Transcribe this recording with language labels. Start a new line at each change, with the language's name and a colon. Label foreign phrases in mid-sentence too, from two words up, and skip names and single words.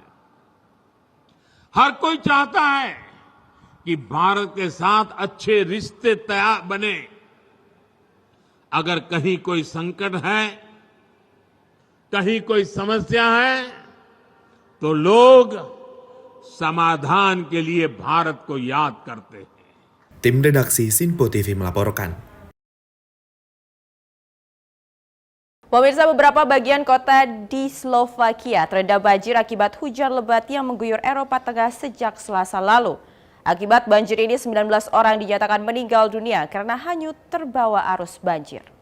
Hindi: हर कोई चाहता है कि भारत के साथ अच्छे रिश्ते तैयार बने। अगर कहीं कोई संकट है, कहीं कोई समस्या है, तो लोग समाधान के लिए भारत को याद करते हैं.
Indonesian: Tim redaksi Sinpo TV melaporkan. Pemirsa, beberapa bagian kota di Slovakia terendam banjir akibat hujan lebat yang mengguyur Eropa Tengah sejak Selasa lalu. Akibat banjir ini 19 orang dinyatakan meninggal dunia karena hanyut terbawa arus banjir.